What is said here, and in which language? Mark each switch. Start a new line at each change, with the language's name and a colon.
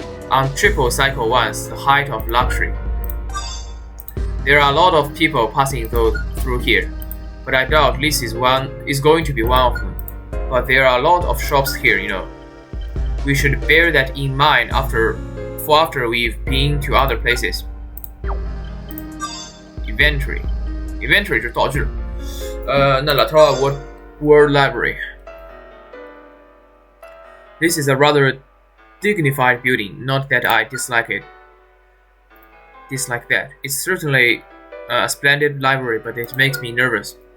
English: On triple Cycle 1's the height of luxury. There are a lot of people passing through here, but I doubt this is going to be one of them. But there are a lot of shops here, you know. We should bear that in mind after we've been to other places.
Chinese: Inventory 就道具了。那老头啊 ，
English: what word library? This is a rather dignified building. Not that I dislike that. It's certainly a splendid library, but it makes me nervous.